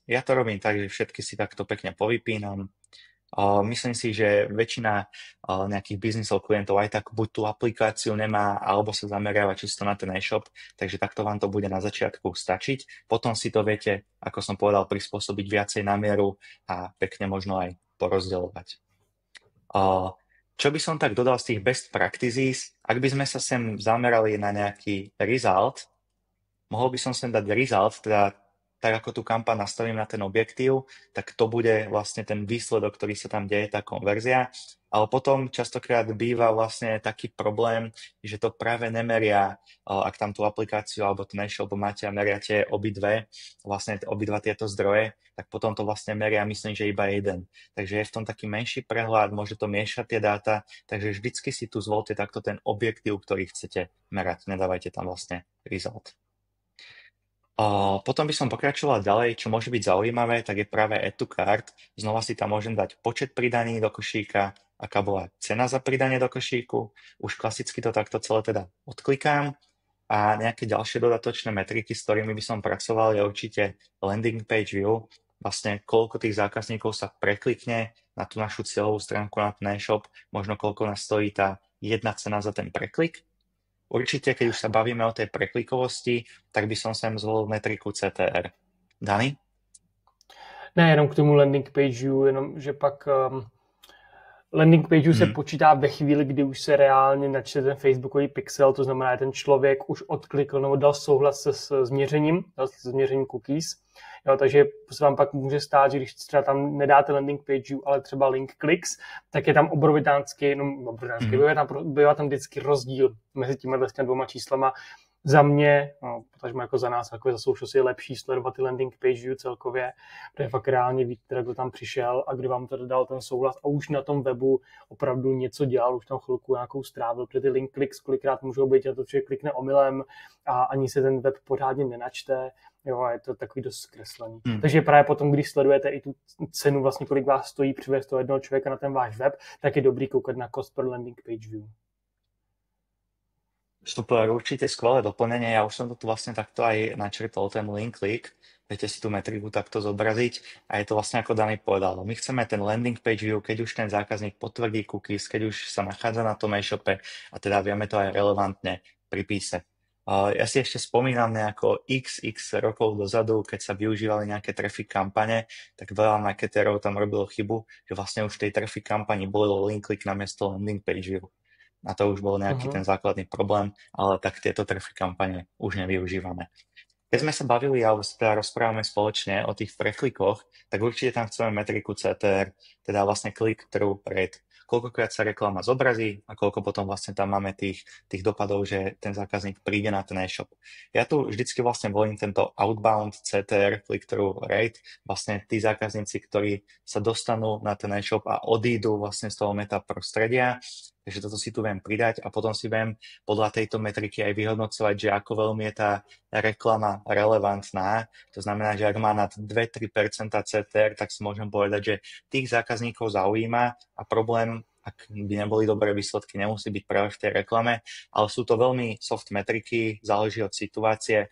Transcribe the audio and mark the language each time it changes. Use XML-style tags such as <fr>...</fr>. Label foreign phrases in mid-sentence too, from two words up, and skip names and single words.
<sk>Ja to robím tak, že všetky si takto pekne povypínam. Myslím si, že väčšina nejakých biznisov klientov aj tak buď tú aplikáciu nemá, alebo sa zameriava čisto na ten e-shop, takže takto vám to bude na začiatku stačiť. Potom si to viete, ako som povedal, prispôsobiť viacej na mieru a pekne možno aj porozdeľovať. Čo by som tak dodal z tých</sk> <en>best practices,</en> <sk>ak by sme sa sem zamerali na nejaký result, mohol by som sem dať result, teda tak ako tú kampaň nastavím na ten objektív, tak to bude vlastne ten výsledok, ktorý sa tam deje, tá konverzia. Ale potom častokrát býva vlastne taký problém, že to práve nemeria, ak tam tú aplikáciu alebo ten e-shop máte a meriate obidva tieto zdroje, tak potom to vlastne meria, myslím, že iba jeden. Takže je v tom taký menší prehľad, môže to miešať tie dáta, takže vždycky si tu zvolte takto ten objektív, ktorý chcete merať. Nedávajte tam vlastne result. Potom by som pokračoval ďalej, čo môže byť zaujímavé, tak je práve</sk> <en>add to cart.</en> <sk>Znova si tam môžem dať počet pridaní do košíka, aká bola cena za pridanie do košíku. Už klasicky to takto celé teda odklikám. A nejaké ďalšie dodatočné metriky, s ktorými by som pracoval, je určite</sk> <en>landing page view.</en> <sk>Vlastne koľko tých zákazníkov sa preklikne na tú našu cieľovú stránku, na ten e-shop, možno koľko nás stojí tá jedna cena za ten preklik. Určite, keď už sa bavíme o tej preklikovosti, tak by som sem zvolil metriku CTR. Dani?</sk> <cs>Ne, jenom k tomu</cs> <en>landing pageu,</en> <cs>jenom že pak</cs> <en>Landing page</en> <cs>se Mm. počítá ve chvíli, kdy už se reálně načte ten facebookový pixel, to znamená, že ten člověk už odklikl nebo dal souhlas se změřením cookies. Jo, takže se vám pak může stát, že když třeba tam nedáte</cs> <en>landing page,</en> <cs>ale třeba</cs> <en>link clicks,</en> <cs>tak je tam bývá tam vždycky rozdíl mezi těmi vlastně dvěma číslama. Za mě, protože jako za nás, jako za social je lepší sledovat ty</cs> <en>landing page view</en> <cs>celkově, protože fakt reálně víte, kdo tam přišel a kdy vám to dal ten souhlas a už na tom webu opravdu něco dělal, už tam chvilku nějakou strávil, protože ty</cs> <en>link clicks</en> <cs>kolikrát můžou být, že to člověk klikne omylem a ani se ten web pořádně nenačte, jo, a je to takový dost zkreslený. Takže právě potom, když sledujete i tu cenu, vlastně kolik vás stojí přivést toho jednoho člověka na ten váš web, tak je dobrý koukat na</cs> <en>cost per landing page view.</en> <sk>Super, určite skvelé doplnenie. Ja už som to tu vlastne takto aj načrtol, ten</sk> <en>link click.</en> <sk>Viete si tú metriku takto zobraziť a je to vlastne ako Dani povedal. My chceme ten</sk> <en>landing page view,</en> <sk>keď už ten zákazník potvrdí cookies, keď už sa nachádza na tom e-shope a teda vieme to aj relevantne pripísať. Ja si ešte spomínam nejako x rokov dozadu, keď sa využívali nejaké traffic kampane, tak veľa marketerov tam robilo chybu, že vlastne už v tej traffic kampani bolo</sk> <en>link click</en> <sk>namiesto</sk> <en>landing page view.</en> <sk>A to už bol nejaký ten základný problém, ale tak tieto traffic kampane už nevyužívame. Keď sme sa bavili, alebo sa teda rozprávame spoločne o tých preklikoch, tak určite tam chceme metriku CTR, teda vlastne</sk> <en>click-through rate.</en> <sk>Koľkokrát sa reklama zobrazí a koľko potom vlastne tam máme tých dopadov, že ten zákazník príde na ten e-shop. Ja tu vždycky vlastne volím tento</sk> <en>outbound CTR, click-through rate,</en> <sk>vlastne tí zákazníci, ktorí sa dostanú na ten e-shop a odídu vlastne z toho meta prostredia. Takže toto si tu viem pridať a potom si viem podľa tejto metriky aj vyhodnocovať, že ako veľmi je tá reklama relevantná. To znamená, že ak má nad 2-3% CTR, tak si môžem povedať, že tých zákazníkov zaujíma a problém, ak by neboli dobré výsledky, nemusí byť práve v tej reklame, ale sú to veľmi soft metriky, záleží od situácie.</sk>